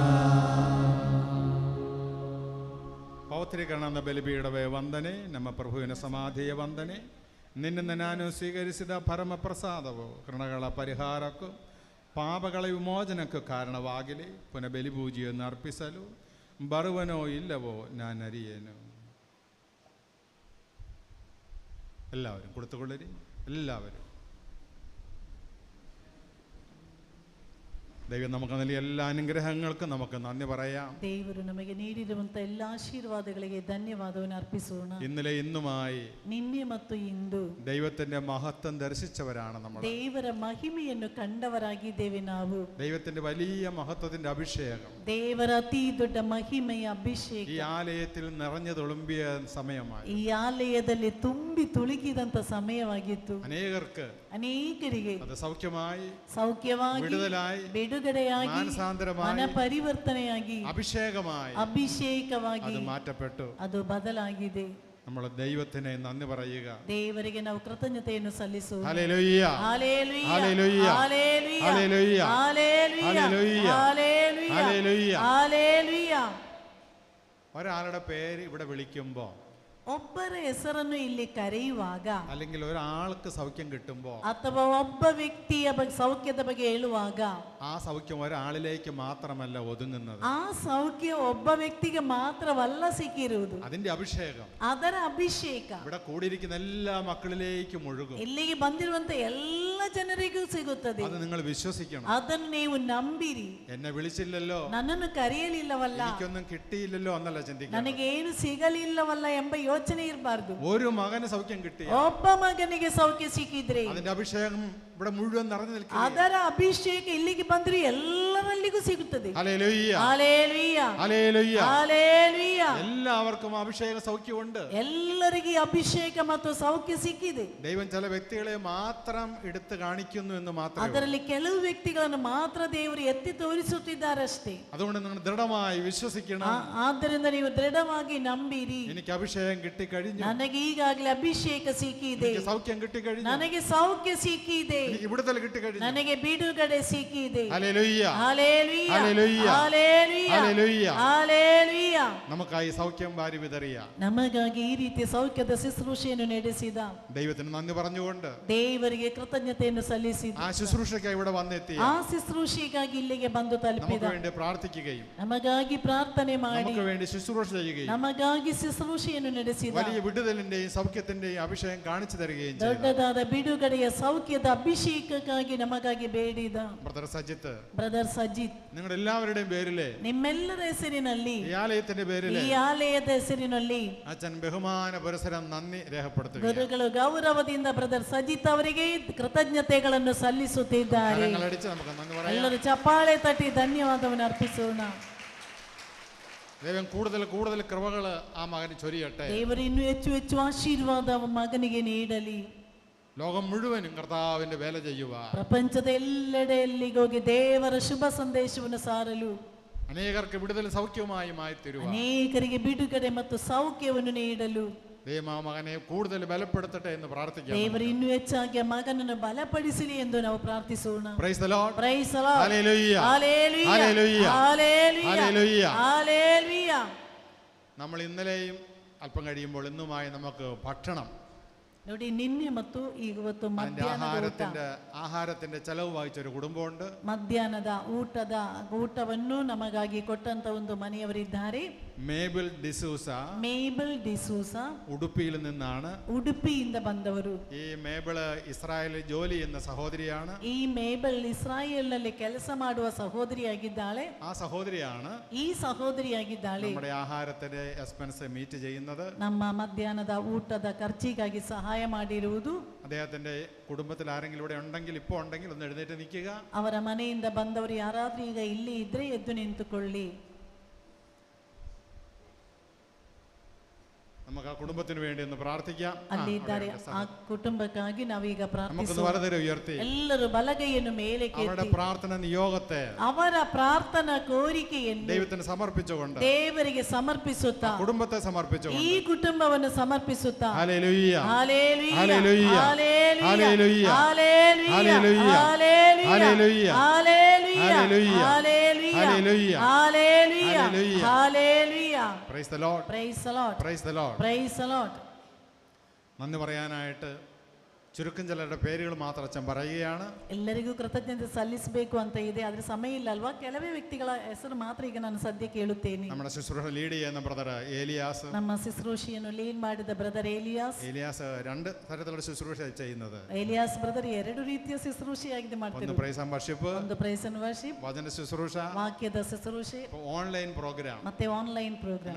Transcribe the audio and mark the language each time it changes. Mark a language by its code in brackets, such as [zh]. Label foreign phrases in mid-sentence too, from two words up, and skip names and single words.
[kn] ಪೌತ್ರೀಕರಣದ ಬಲಿಪೀಠವೇ ವಂದನೆ. ನಮ್ಮ ಪ್ರಭುವಿನ ಸಮಾಧಿಯ ವಂದನೆ. ನಿನ್ನಿಂದ ನಾನು ಸ್ವೀಕರಿಸಿದ ಪರಮ ಪ್ರಸಾದವು ಕೃಣಗಳ ಪರಿಹಾರಕ್ಕೂ ಪಾಪಗಳ ವಿಮೋಚನಕ್ಕೂ ಕಾರಣವಾಗಲಿ. ಪುನಃ ಬಲಿಪೂಜೆಯನ್ನು ಅರ್ಪಿಸಲು ಬರುವನೋ ಇಲ್ಲವೋ ನಾನರಿಯೇನು. [ml] എല്ലാവരും കൊടുത്തുകൊള്ളരി. എല്ലാവരും ദൈവം നമുക്ക് നൽകിയ എല്ലാ അനുഗ്രഹങ്ങൾക്കും നമുക്ക് നന്ദി പറയാം. [kn] ದೇವರು ನಮಗೆ ನೀಡಿರುವಂತ ಎಲ್ಲ ಆಶೀರ್ವಾದಗಳಿಗೆ ಧನ್ಯವಾದವನ್ನು ಅರ್ಪಿಸೋಣ. [ml] ഇന്നലെ ഇന്നുമായി [kn] ನಿನ್ನೆ ಮತ್ತು ಇಂದು [ml] ദൈവത്തിന്റെ മഹത്വം ദർശിച്ചവരാണ് നമ്മൾ. [kn] ದೇವರ ಮಹಿಮೆಯನ್ನು ಕಂಡವರಾಗಿದ್ದೇವೆ ನಾವು. [ml] ദൈവത്തിന്റെ വലിയ മഹത്വത്തിന്റെ അഭിഷേകം, [kn] ದೇವರ ಅತಿ ದೊಡ್ಡ ಮಹಿಮೆಯ ಅಭಿಷೇಕ [ml] ഈ ആലയത്തിൽ നിറഞ്ഞു തുളുമ്പിയ സമയമായി. [kn] ಈ ಆಲಯದಲ್ಲಿ ತುಂಬಿ ತುಳುಕಿದಂತ ಸಮಯವಾಗಿತ್ತು. [ml] അനേകರಿಗೆ അത് സൗഖ്യമായി, [kn] ವಿಡುದಲಾಗಿ, ಮನ ಪರಿವರ್ತನೆಯಾಗಿ, ಅಭಿಷೇಕವಾಗಿ [ml] അത് മാറ്റപ്പെട്ടു. [kn] ಅದು ಬದಲಾಗಿದೆ. [ml] നമ്മൾ ദൈവത്തിനെ നന്ദി പറയുക. [kn] ದೇವರಿಗೆ ನಾವು ಕೃತಜ್ಞತೆಯನ್ನು ಸಲ್ಲಿಸುವ. [ml] ഹല്ലേലൂയ ഹല്ലേലൂയ ഹല്ലേലൂയ [kn] ಹಲ್ಲೆಲೂಯಾ [ml] ഹല്ലേലൂയ ഹല്ലേലൂയ ഹല്ലേലൂയ ഹല്ലേലൂയ. ഒരാളുടെ പേര് ഇവിടെ വിളിക്കുമ്പോൾ, [kn] ಒಬ್ಬರ ಹೆಸರನ್ನು ಇಲ್ಲಿ ಕರೆಯುವಾಗ, [ml] അല്ലെങ്കിൽ ഒരാൾക്ക് സൗഖ്യം കിട്ടുമ്പോൾ, [kn] ಅಥವಾ ಒಬ್ಬ ವ್ಯಕ್ತಿಯ ಸೌಖ್ಯದ ಬಗ್ಗೆ ಹೇಳುವಾಗ, [ml] ആ സൗഖ്യം ഒരാളിലേക്ക് മാത്രമല്ല ഒതുങ്ങുന്നത്. [kn] ಆ ಸೌಖ್ಯ ಒಬ್ಬ ವ್ಯಕ್ತಿಗೆ ಮಾತ್ರವಲ್ಲ ಸಿಕ್ಕಿರುವುದು. [ml] അതിന്റെ അഭിഷേകം, [kn] ಅದರ ಅಭಿಷೇಕ [ml] ഇവിടെ കൂടിയിരിക്കുന്ന എല്ലാ മക്കളിലേക്കും ഒഴുകും. [kn] ಇಲ್ಲಿಗೆ ಬಂದಿರುವಂತ ಎಲ್ಲ ಜನರಿಗೂ ಸಿಗುತ್ತದೆ. [ml] അത് നിങ്ങൾ വിശ്വസിക്കണം. [kn] ಅದನ್ನು ನೀವು ನಂಬಿರಿ. [ml] എന്നെ വിളിച്ചില്ലല്ലോ, [kn] ನನ್ನನ್ನು ಕರೆಯಲಿಲ್ಲವಲ್ಲ, [ml] എനിക്കൊന്നും കിട്ടിയില്ലല്ലോ എന്നല്ല ചിന്തിക്കുക. [kn] ನನಗೆ ಏನು ಸಿಗಲಿಲ್ಲವಲ್ಲ ಎಂಬ ಯೋಚನೆ ಇರಬಾರ್ದು. [ml] ഒരു മകന് സൗഖ്യം കിട്ടി, [kn] ಒಬ್ಬ ಮಗನಿಗೆ ಸೌಖ್ಯ ಸಿಕ್ಕಿದ್ರೆ [ml] അതിന്റെ അഭിഷേകം ഇവിടെ മുഴുവൻ നിറഞ്ഞു നിൽക്കുക. [kn] ಅದರ ಅಭಿಷೇಕ ಇಲ್ಲಿಗೆ ಬಂದ್ರೆ ಎಲ್ಲರಲ್ಲಿಗೂ ಸಿಗುತ್ತದೆ. [ml] ഹല്ലേലൂയ ഹല്ലേലൂയ ഹല്ലേലൂയ ഹല്ലേലൂയ. എല്ലാവർക്കും അഭിഷേക സൗഖ്യമുണ്ട്. [kn] ಎಲ್ಲರಿಗೆ ಅಭಿಷೇಕ ಮತ್ತು ಸೌಖ್ಯ ಸಿಕ್ಕಿದೆ. [ml] ദൈവം ചില വ്യക്തികളെ മാത്രം എടുത്തു കാണിക്കുന്നു എന്ന് മാത്രമേ. [kn] ಅದರಲ್ಲಿ ಕೆಲವು ವ್ಯಕ್ತಿಗಳನ್ನು ಮಾತ್ರ ದೇವರು ಎತ್ತಿ ತೋರಿಸುತ್ತಿದ್ದಾರಷ್ಟೇ. [ml] അതുകൊണ്ട് നിങ്ങൾ ദൃഢമായി വിശ്വസിക്കണം. [kn] ಆದ್ದರಿಂದ ನೀವು ದೃಢವಾಗಿ ನಂಬಿರಿ. [ml] എനിക്ക് അഭിഷേകം കിട്ടി കഴിഞ്ഞു, [kn] ನನಗೆ ಈಗಾಗಲೇ ಅಭಿಷೇಕ ಸಿಕ್ಕಿದೆ, [ml] എനിക്ക് സൗഖ്യം കിട്ടി കഴിഞ്ഞു, [kn] ನನಗೆ ಸೌಖ್ಯ ಸಿಕ್ಕಿದೆ, [ml] എനിക്ക് വിടുതൽ കിട്ടി കഴിഞ്ഞു, [kn] ನನಗೆ ಬಿಡುಗಡೆ ಸಿಕ್ಕಿದೆ. [ml] ഹല്ലേലൂയ ഹല്ലേലൂയ ഹല്ലേലൂയ ഹല്ലേലൂയ ഹല്ലേലൂയ. ഹല്ലേലൂയ. നമുക്കായി സൗഖ്യം വാരി വിതറിയ, [kn] ನಮಗಾಗಿ ಈ ರೀತಿ ಸೌಖ್ಯದ ಶುಶ್ರೂಷೆಯನ್ನು ನಡೆಸಿದ [ml] ദൈവത്തിന് നന്ദി പറഞ്ഞുകൊണ്ട്, [kn] ದೇವರಿಗೆ ಕೃತಜ್ಞತೆಯನ್ನು ಸಲ್ಲಿಸಿದ, [ml] ആ ശുശ്രൂഷയ്ക്കായി ഇവിടെ വന്നെത്തിയ, [kn] ಆ ಶುಶ್ರೂಷೆಗಾಗಿ ಇಲ್ಲಿಗೆ ಬಂದು ತಲುಪಿದ, [ml] നമുക്ക് വേണ്ടി പ്രാർത്ഥിക്കുകയും [kn] ನಮಗಾಗಿ ಪ್ರಾರ್ಥನೆ ಮಾಡಿ, [ml] നമുക്ക് വേണ്ടി ശുശ്രൂഷ ചെയ്യുകയും, [kn] ನಮಗಾಗಿ ಶುಶ್ರೂಷೆಯನ್ನು ನಡೆಸಿದ, [ml] വലിയ വിടുതലിന്റെയും സൗഖ്യത്തിന്റെയും അഭിഷേകം കാണിച്ചു തരികയും ചെയ്തു. [kn] ದೊಡ್ಡದಾದ ಬಿಡುಗಡೆಯ ಸೌಖ್ಯದ ಅಭಿಷೇಕಕ್ಕಾಗಿ ನಮಗಾಗಿ ಬೇಡಿದ [ml] ബ്രദർ സജിത്ത്, [kn] ಬ್ರದರ್ ಸಜಿತ್, [ml] നിങ്ങളുടെ എല്ലാവരുടെയും പേരിലെ, [kn] ನಿಮ್ಮೆಲ್ಲರ ಹೆಸರಿನಲ್ಲಿ, [ml] ഈ ആലയത്തിന്റെ പേരിലെ, [kn] ಈ ಆಲಯದ ಹೆಸರಿನಲ್ಲಿ [ml] അച്ഛൻ ബഹുമാന പുരസരം നന്ദി രേഖപ്പെടുത്തുക. [kn] ಗುರುಗಳು ಗೌರವದಿಂದ ಬ್ರದರ್ ಸಜಿತ್ ಅವರಿಗೆ ಕೃತಜ್ಞತೆಗಳನ್ನು ಸಲ್ಲಿಸುತ್ತಿದ್ದಾರೆ. ಎಲ್ಲರೂ ಚಪ್ಪಾಳೆ ತಟ್ಟಿ ಧನ್ಯವಾದವನ್ನು ಅರ್ಪಿಸೋಣ. [ml] ദൈവം കൂടുതൽ കൂടുതൽ കൃപകൾ ആ മകന് ചൊരിയട്ടെ. [kn] ದೇವರು ಇನ್ನೂ ಹೆಚ್ಚು ಹೆಚ್ಚು ಆಶೀರ್ವಾದ ಮಗನಿಗೆ ನೀಡಲಿ. [ml] ലോകം മുഴുവനും കർത്താവിന്റെ വേല ചെയ്യുക. [kn] ಪ್ರಪಂಚದ ಎಲ್ಲೆಡೆಯಲ್ಲಿಗೆ ಹೋಗಿ ದೇವರ ಶುಭ ಸಂದೇಶವನ್ನು ಸಾರಲು ಅನೇಕರಿಗೆ ಬಿಡುದಲೆ ಸೌಖ್ಯವಾಗಿ ಮಾಯ್ತಿರುವ ಅನೇಕರಿಗೆ ಬಿಡುಗಡೆ ಮತ್ತು ಸೌಖ್ಯವನ್ನು ನೀಡಲು ದೇವ ಮಗನೇ ಕೂಡಲೇ ಬಲಪಡುತ್ತಟ್ಟೆ ಎಂದು ಪ್ರಾರ್ಥಿಸುತ್ತೇವೆ. ದೇವರು ಇನ್ನೂ ಹೆಚ್ಚಾಗಿ ಮಗನನ್ನು ಬಲಪಡಿಸಲಿ ಎಂದು ನಾವು ಪ್ರಾರ್ಥಿಸೋಣ. [en] Praise the Lord. Praise the Lord. [kn] ಹಲ್ಲೆಲೂಯಾ. [ml] ഹല്ലേലൂയ. ഹല്ലേലൂയ. ഹല്ലേലൂയ. ഹല്ലേലൂയ. നമ്മൾ ഇന്നലെയും അല്പം കഴിയുമ്പോൾ ഇന്നുമായി നമുക്ക് ഭക്ഷണം [kn] ನೋಡಿ, ನಿನ್ನೆ ಮತ್ತು ಇವತ್ತು [ml] ಆಹಾರത്തിന്റെ ചെലവ് വഹിച്ച ഒരു കുടുംബമുണ്ട്. [kn] ಮಧ್ಯಾಹ್ನದ ಊಟವನ್ನು ನಮಗಾಗಿ ಕೊಟ್ಟಂತ ಒಂದು ಮನೆಯವರಿದ್ದಾರೆ. ಮೇಬಲ್ ಡಿಸೂಸ [ml] ಉಡುಪಿയിൽ നിന്നാണ്. [kn] ഉടുപ്പിಯಿಂದ ಬಂದವರು. [ml] ഈ മേബിള് ഇസ്രായേലിൽ ജോലി ചെയ്യുന്ന സഹോദരിയാണ്. [kn] ಈ ಮೇಬಲ್ ಇಸ್ರಾಯೇಲ್ನಲ್ಲಿ ಕೆಲಸ ಮಾಡುವ ಸಹೋದರಿಯಾಗಿದ್ದಾಳೆ. [ml] ആ സഹോദരിയാണ് [kn] ಈ ಸಹೋದರಿಯಾಗಿದ್ದಾಳೆ [ml] നമ്മുടെ ആഹാരത്തിന്റെ [en] expense meet [ml] ചെയ്യുന്നത്. [kn] ನಮ್ಮ ಮಧ್ಯಾಹ್ನದ ಊಟದ ಖರ್ಚಿಗಾಗಿ ಸಹಾಯ ಮಾಡಿರುವುದು. [ml] അദ്ദേഹത്തിന്റെ കുടുംബത്തിൽ ആരെങ്കിലും ഇവിടെ ഉണ്ടെങ്കിൽ ഇപ്പോൾ ഉണ്ടെങ്കിൽ ഒന്ന് എഴുന്നേറ്റ് നിൽക്കുക. [kn] ಅವರ ಮನೆಯಿಂದ ಬಂದವರು ಯಾರಾದ್ರೂ ಈಗ ಇಲ್ಲಿ ಇದ್ರೆ ಎದ್ದು ನಿಂತುಕೊಳ್ಳಿ. [ml] നമുക്ക് ആ കുടുംബത്തിന് വേണ്ടി ഒന്ന് പ്രാർത്ഥിക്കാം. [kn] ಅಲ್ಲಿ ಇದ್ದಾರೆ, ಆ ಕುಟುಂಬಕ್ಕಾಗಿ ನಾವೀಗ ಪ್ರಾರ್ಥಿಸೋಣ. [ml] ഉയർത്തി [kn] ಎಲ್ಲರೂ ಬಲಗೈಯನ್ನು ಮೇಲೆ [ml] അവരുടെ പ്രാർത്ഥന നിയോഗത്തെ [kn] ಅವರ ಪ್ರಾರ್ಥನಾ ಕೋರಿಕೆಯನ್ನು [ml] ദൈവത്തിന് സമർപ്പിച്ചുകൊണ്ട് [kn] ದೇವರಿಗೆ ಸಮರ್ಪಿಸುತ್ತಾ [ml] കുടുംബത്തെ സമർപ്പിച്ചുകൊണ്ട് [kn] ಈ ಕುಟುಂಬವನ್ನು ಸಮರ್ಪಿಸುತ್ತಾ [ml] ഹല്ലേലൂയ ഹല്ലേലൂയ ഹല്ലേലൂയ ഹല്ലേലൂയ ഹല്ലേലൂയ ഹല്ലേലൂയ ഹല്ലേലൂയ ഹല്ലേലൂയ ഹല്ലേലൂയ ഹല്ലേലൂയ ഹല്ലേലൂയ ഹല്ലേലൂയ ഹല്ലേലൂയ. [en] Praise the Lord. Praise the Lord. Praise the Lord. Praise the Lord. [ml] നന്ദി പറയാനായിട്ട് ചുരുക്കം ചിലരുടെ പേരുകൾ മാത്രം അച്ഛൻ പറയുകയാണ്. [kn] ಎಲ್ಲರಿಗೂ ಕೃತಜ್ಞತೆ ಸಲ್ಲಿಸಬೇಕು ಅಂತ ಇದೆ, ಆದ್ರೆ ಸಮಯ ಇಲ್ಲ ಅಲ್ವಾ? ಕೆಲವೇ ವ್ಯಕ್ತಿಗಳ ಹೆಸರು ಮಾತ್ರ ಈಗ ನಾನು ಸದ್ಯಕ್ಕೆ ಹೇಳುತ್ತೇನೆ. [ml] നമ്മുടെ ശുശ്രൂഷ ലീഡ് ചെയ്യുന്ന ബ്രദർ ഏലിയാസ്, [kn] ನಮ್ಮ ശുശ്രൂಷೆಯನ್ನು ಲೀಡ್ ಮಾಡಿದ ಬ್ರದರ್ ಏಲಿಯಾಸ್ [ml] രണ്ട് തരത്തിലുള്ള ശുശ്രൂഷ ചെയ്യുന്നത്. [kn] ಏಲಿಯಾಸ್ ಬ್ರದರ್ ಎರಡು ರೀತಿಯ ಶುಶ್ರೂಷೆಯಾಗಿದೆ ಮಾಡ್ತಾರೆ. [en] ಒಂದು praise and worship, ಒಂದು praise and worship, [ml] വചന ശുശ്രൂഷ, [kn] ವಾಕ್ಯದ ಶುಶ್ರೂಷೆ, [en] online program, ಮತ್ತೆ online program.